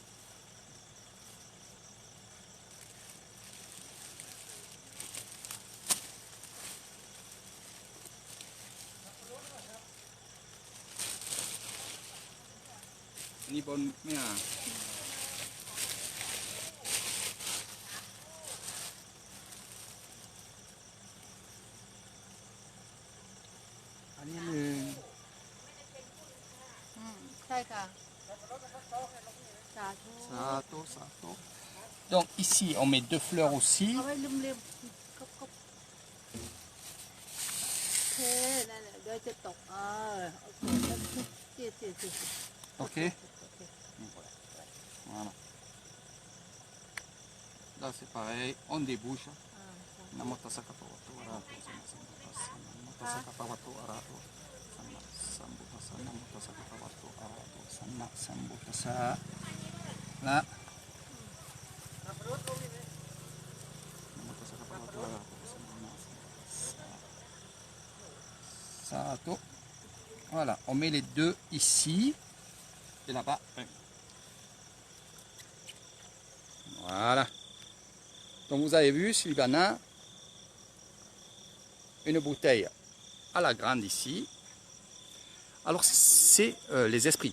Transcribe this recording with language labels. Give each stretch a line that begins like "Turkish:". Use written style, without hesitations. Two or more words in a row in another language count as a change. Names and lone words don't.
Thai: อันนี้บนไม่อ่ะอันนี้หนึ่ง ใช่ค่ะ สาธุ
French: Sato. Donc ici on met deux fleurs aussi.
Thai: เอาไว้ลืมๆก็โอเคนั่นแหละเดี๋ยวจะตกโอเคจี
French: Ok. Voilà. Là c'est pareil, on débouche.
Pali: Namota sakapawatu arato. Namota sakapawatu arato. Sambutasa namota sakapawatu arato. Sanna sambutasa. Là. Namota sakapawatu arato.
French: Sato. Voilà, on met les deux ici. Et là-bas, un. Voilà. Donc vous avez vu, Sylvana, une bouteille à la grande ici. Alors c'est les esprits.